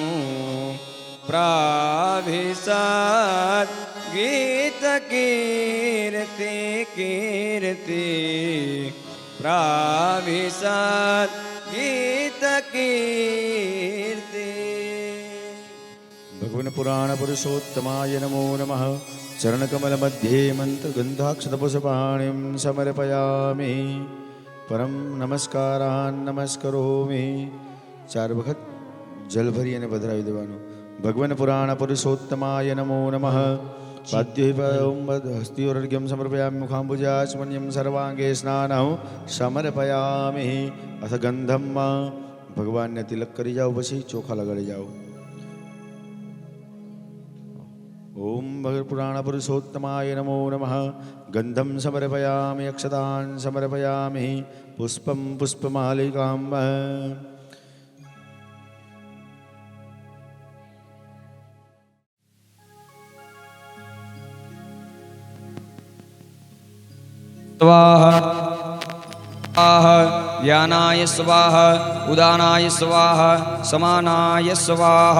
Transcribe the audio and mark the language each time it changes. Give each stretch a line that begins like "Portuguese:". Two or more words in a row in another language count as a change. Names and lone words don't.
Sanskrit: प्राभिसत् गीतकीर्ति कीर्ति प्राभिसत् गीतकीर्ति। भगवन् पुराण पुरुषोत्तमाय नमो नमः। चरणकमल मध्ये मंत्रगंधाक्षतपुष्पाणिं समर्पयामि। परम नमस्कारान् नमस्करोमि।
Gujarati: ચાર વખત જલ ભરી અને પધરાવી દેવાનું.
Sanskrit: ભગવાન પુરાણ પુરુષોત્તમાય નમો નમઃ. हस्तियोर्घ्यं समर्पयामि मुखाम्बुजाचमन्यं सर्वांगे स्नानं समर्पयामि. अथ गंधम
Gujarati: ભગવાન ને તિલક કરી જાઓ, પછી ચોખા લગાડી જાઓ.
Sanskrit: ओम भगवन् पुराण पुरुषोत्तमाय नमो नमः. गंधम समर्पयामि, अक्षतान् समर्पयामि, पुष्पं पुष्पमालिकां स्वाहा व्यानाय स्वाहा उदानाय स्वाहा समानाय स्वाहा.